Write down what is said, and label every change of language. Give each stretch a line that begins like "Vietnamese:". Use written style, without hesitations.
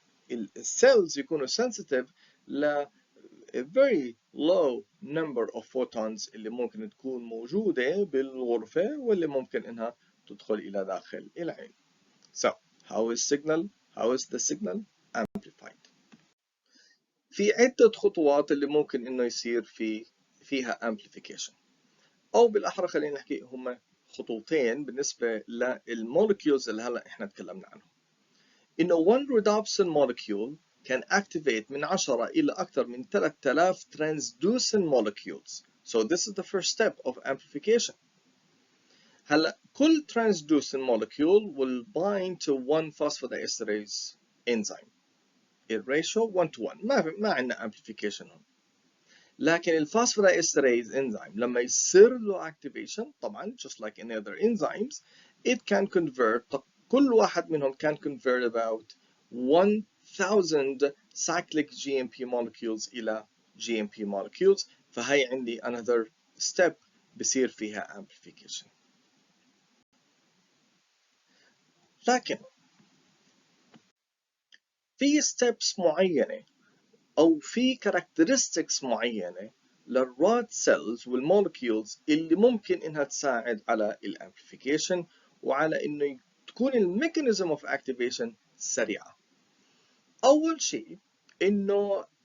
Arabic: الcells يكونوا sensitive ل
English: a very low number of photons
Arabic: اللي ممكن تكون موجودة بالغرفة واللي ممكن إنها تدخل إلى داخل العين.
English: So how is the signal amplified؟
Arabic: في عدة خطوات اللي ممكن إنه يصير فيها amplification، أو بالأحرى خلينا نحكي هم خطوتين بالنسبة للمولكيولز اللي هلا إحنا تكلمنا عنهم.
English: إنه one rhodopsin molecule can activate
Arabic: من 10 إلى أكثر من 3000
English: transducin molecules. So this is the first step of amplification.
Arabic: هلا كل
English: transducin molecule will bind to one phosphodiesterase enzyme. الراتيو 1 to 1.
Arabic: ما عندنا amplification هون. لكن الفوسفودايستريز
English: enzyme
Arabic: لما يصير له
English: activation
Arabic: طبعا
English: just like any other enzymes, it can convert،
Arabic: كل واحد منهم
English: can convert about 1000 cyclic GMP molecules إلى GMP molecules.
Arabic: فهي عندي another step بصير فيها amplification. لكن في steps معينة أو في characteristics معينة للرود cells والمولكيولز اللي ممكن إنها تساعد على الامبليفيكيشن وعلى إنه تكون الميكانيزم of activation سريعة. أول شيء إنه